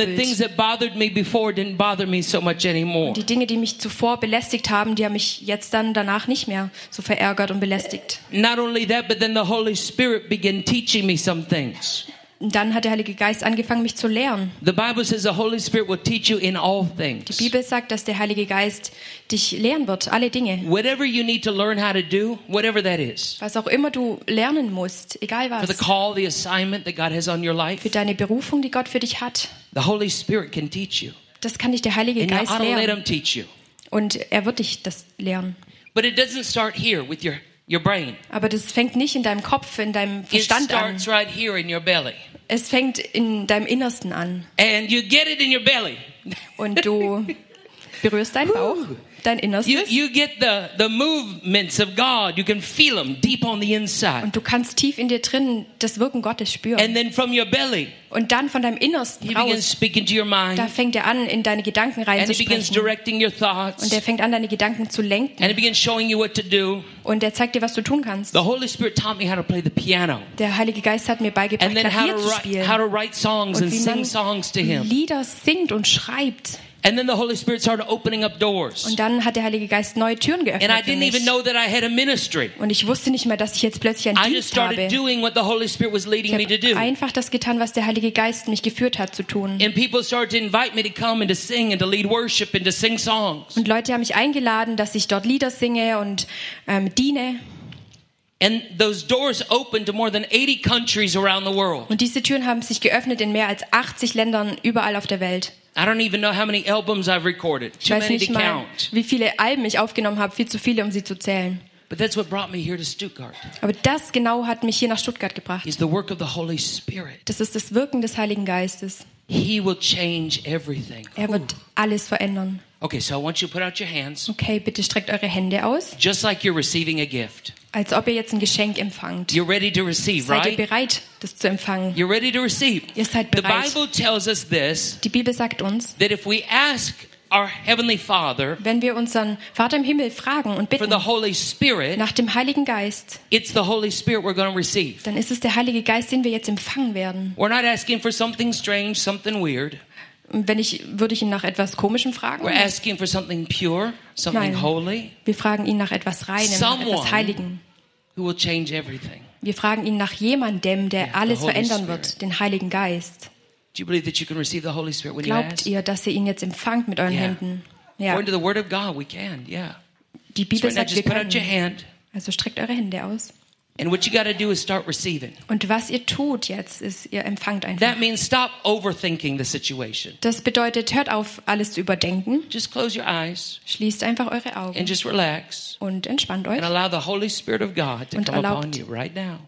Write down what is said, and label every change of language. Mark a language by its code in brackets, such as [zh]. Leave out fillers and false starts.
[en] And the things that bothered me before didn't bother me so much anymore. [de] Und die Dinge, die mich zuvor belästigt haben, die haben mich jetzt dann danach nicht mehr so verärgert und belästigt. [en] Not only that, but then the Holy Spirit began teaching me some things. [de] Dann hat der Heilige Geist angefangen, mich zu lehren. [en] The Bible says the Holy Spirit will teach you in all things. [de] Die Bibel sagt, dass der Heilige Geist dich lehren wird, alle Dinge. [en] Whatever you need to learn how to do, whatever that is. [de] Was auch immer du lernen musst, egal was. [en] For the call, the assignment that God has on your life. [de] Für deine Berufung, die Gott für dich hat. [en] The Holy Spirit can teach you. [de] Das kann dich der Heilige [en] And [de] Geist lehren. [en] Let him teach you. [de] Und er wird dich das lehren. [en] But it doesn't start here with your brain. [de] Aber das fängt nicht in deinem Kopf, in deinem Verstand an. [en] It starts right here in your belly. [de] Es fängt in deinem Innersten an. [en] And you get it in your belly. [de] Und du berührst deinen Bauch, dein Innerstes. [en] You get the movements of God. You can feel them deep on the inside. [de] Und du kannst tief in dir drin das Wirken Gottes spüren. [en] And then from your belly. [de] Und dann von deinem Innersten [en] he [de] raus. [en] Begins speaking to your mind. [de] Da fängt er an, in deine Gedanken rein [en] And [de] zu sprechen. [en] He begins directing your thoughts. [de] Und er fängt an, deine Gedanken zu lenken. [en] And he begins showing you what to do. [de] Und er zeigt dir, was du tun kannst. [en] The Holy Spirit taught me how to play the piano. [de] Der Heilige Geist hat mir beigebracht, [en] and then [de] Klavier zu spielen. [en] How to write songs [de] und wie man [en] sing songs to him. [de] Lieder singt und schreibt. [en] And then the Holy Spirit started opening up doors. [de] Und dann hat der Heilige Geist neue Türen geöffnet. [en] And I didn't even know that I had a ministry. [de] Und ich wusste nicht mehr, dass ich jetzt plötzlich einen Dienst habe. [en] I just started doing what the Holy Spirit was leading me to do. [de] Ich habe einfach das getan, was der Heilige Geist mich geführt hat zu tun. [en] And people started to invite me to come and to sing and to lead worship and to sing songs. [de] Und Leute haben mich eingeladen, dass ich dort Lieder singe und diene. [en] And those doors opened to more than 80 countries around the world. [de] Und diese Türen haben sich geöffnet in mehr als 80 Ländern überall auf der Welt. [en] I don't even know how many albums I've recorded. Too many to count. [de] Wie viele Alben ich aufgenommen habe, viel zu viele, um sie zu zählen. [en] But that's what brought me here to Stuttgart. [de] Aber das genau hat mich hier nach Stuttgart gebracht. [en] It's the work of the Holy Spirit. [de] Das ist das Wirken des Heiligen Geistes. [en] He will change everything. [de] Er wird alles verändern. [en] Okay, so I want you to put out your hands. [de] Okay, bitte streckt eure Hände aus. [en] Just like you're receiving a gift. [de] Als ob ihr jetzt ein Geschenk empfangt. [en] You're ready to receive, [de] seid [en] right? [de] Seid ihr bereit, das zu empfangen? [en] You're ready to receive. [de] Ihr seid bereit. [en] The Bible tells us this. [de] Die Bibel sagt uns, [en] that if we ask our heavenly Father, [de] wenn wir unseren Vater im Himmel fragen und bitten [en] for the Holy Spirit, [de] nach dem Heiligen Geist, [en] it's the Holy Spirit we're going to receive. [de] Dann ist es der Heilige Geist, den wir jetzt empfangen werden. [en] We're not asking for something strange, something weird. [de] Wenn ich, würde ich ihn nach etwas Komischem fragen? [en] We're asking for something pure, something [de] Nein. [en] holy. [de] Wir fragen ihn nach etwas Reinem, [en] Someone [de] etwas Heiligen. [en] Who will change everything. [de] Wir fragen ihn nach jemandem, der alles verändern wird, den Heiligen Geist. [en] Do you believe that you can receive the Holy Spirit when [de] Glaubt [en] you ask? [de] Ihr, dass ihr ihn jetzt empfangt mit euren Händen? Ja. [en] According to the Word of God, we can. Yeah. [de] Die Bibel [en] so right [de] sagt, [en] now, just [de] wir [en] put out your hand. [de] Also streckt eure Hände aus. [en] And what you got to do is start receiving. [de] Und was ihr tut jetzt ist ihr empfangt einfach. [en] That means stop overthinking the situation. [de] Das bedeutet hört auf alles zu überdenken. [en] Just close your eyes. [de] Schließt einfach eure Augen. [en] And just relax. [de] Und entspannt euch. [en] And allow the Holy Spirit of God to come upon you right now.